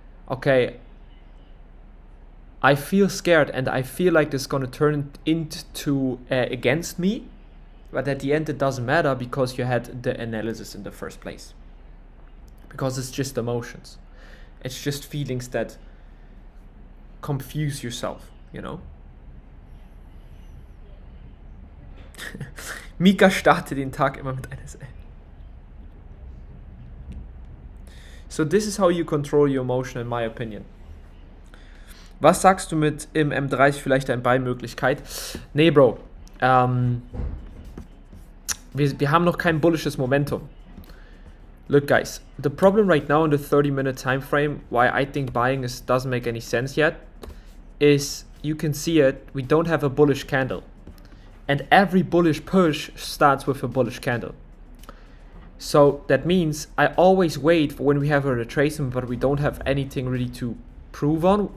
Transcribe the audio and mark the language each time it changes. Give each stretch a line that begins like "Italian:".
English: Okay, I feel scared and I feel like this is gonna turn into against me, but at the end it doesn't matter, because you had the analysis in the first place. Because it's just emotions. It's just feelings that confuse yourself, you know?
German: Mika startet den Tag immer mit einer SL.
English: So this is how you control your emotion, in my opinion.
German: Was sagst du mit im M30 vielleicht eine Buy-Möglichkeit? Nee, Bro. Wir haben noch kein bullisches Momentum.
English: Look, guys, the problem right now in the 30-minute time frame, why I think buying doesn't make any sense yet, is you can see it, we don't have a bullish candle. And every bullish push starts with a bullish candle. So that means I always wait for when we have a retracement, but we don't have anything really to prove on.